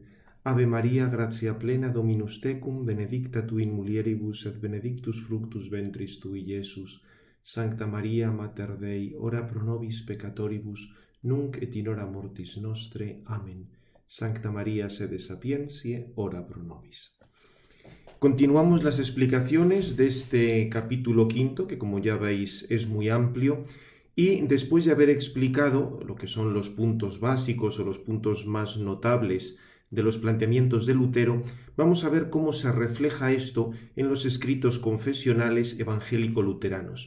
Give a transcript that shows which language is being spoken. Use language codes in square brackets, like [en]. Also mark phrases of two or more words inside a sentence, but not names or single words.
[la] Ave Maria, gratia plena, Dominus tecum, benedicta tu in mulieribus et benedictus fructus ventris tui, Iesus. Sancta Maria, Mater Dei, ora pro nobis peccatoribus, nunc et in hora mortis nostre. Amen. Sancta Maria, sede sapientiae, ora pro nobis. [es] Continuamos las explicaciones de este capítulo quinto, que como ya veis es muy amplio, y después de haber explicado lo que son los puntos básicos o los puntos más notables de los planteamientos de Lutero, vamos a ver cómo se refleja esto en los escritos confesionales evangélico-luteranos.